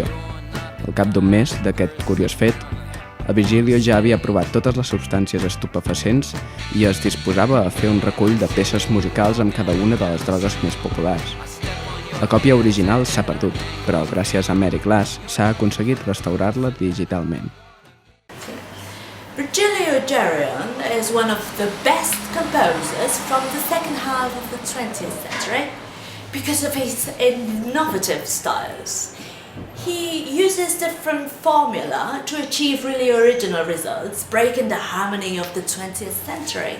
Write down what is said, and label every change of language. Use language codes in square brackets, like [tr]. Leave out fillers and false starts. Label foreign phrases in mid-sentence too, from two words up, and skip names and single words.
[ca] Al cap d'un mes d'aquest curiós fet, el Virgilio ja havia provat totes les substàncies estupefacients i es disposava a fer un recull de peces musicals amb cada una de les drogues més populars. La còpia original s'ha perdut, però gràcies a Mary Glass s'ha aconseguit restaurar-la digitalment. [en] Virgilio Gerion is one of the best composers from the second half of the 20th century because of his innovative styles. He uses different formula to achieve really original results, breaking the harmony of the 20th century.